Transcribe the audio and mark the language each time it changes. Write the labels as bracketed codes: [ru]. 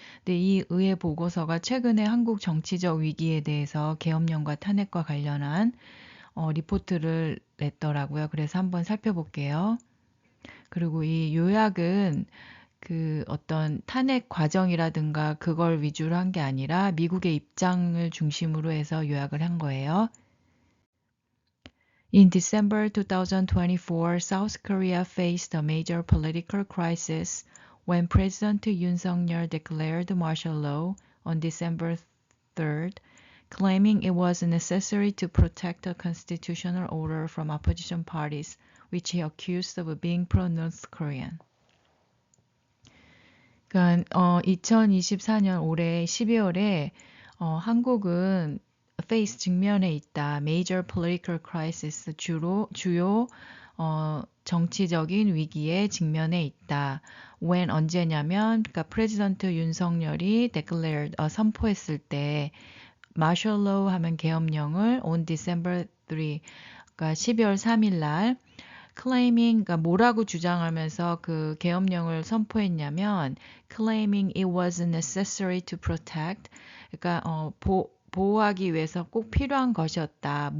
[ko] 근데 이 의회 보고서가 최근에 한국 정치적 위기에 대해서 계엄령과 탄핵과 관련한 리포트를 냈더라고요. 그래서 한번 살펴볼게요. 그리고 이 요약은 그 어떤 탄핵 과정이라든가 그걸 위주로 한 게 아니라 미국의 입장을 중심으로 해서 요약을 한 거예요. [en] In December 2024, South Korea faced a major political crisis when President Yoon Suk-yeol declared martial law on December 3rd, claiming it was necessary to protect the constitutional order from opposition parties, which he accused of being pro-North Korean. [ko] 그러니까 2024년 올해 12월에 한국은 face 직면에 있다. [en] Major political crisis [ko] 주요 정치적인 위기에 직면에 있다. When 언제냐면 그러니까 프레지던트 윤석열이 declared 선포했을 때 martial law 하면 계엄령을 [en] on December 3 [ko] 그러니까 12월 3일 날 claiming, 그러니까 뭐라고 주장하면서 그 계엄령을 선포했냐면 [en] claiming it was necessary to protect, [ko] 그러니까 보호하기 위해서 꼭 필요한 것이었다.